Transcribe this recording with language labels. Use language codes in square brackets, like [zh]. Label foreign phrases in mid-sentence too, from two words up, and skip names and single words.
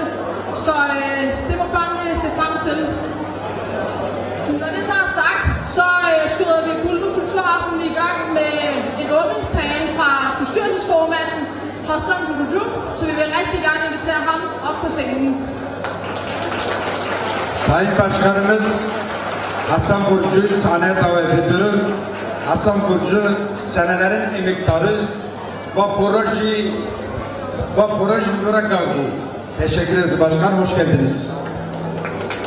[da] Så det må børnene se frem til. Når det så er sagt, så skyder vi Bulduk Kulturaften i gang med en åbningstale fra bestyrelsesformanden Hassan Gurcu, så vi vil rigtig gerne invitere ham op på scenen. [tr] Sayın Başkanımız Hasan Gurcu'yu sahneye davet ediyorum. Hasan Gurcu senelerin emektarı ve proje bırakaldı. Teşekkür ederiz başkan, hoş geldiniz.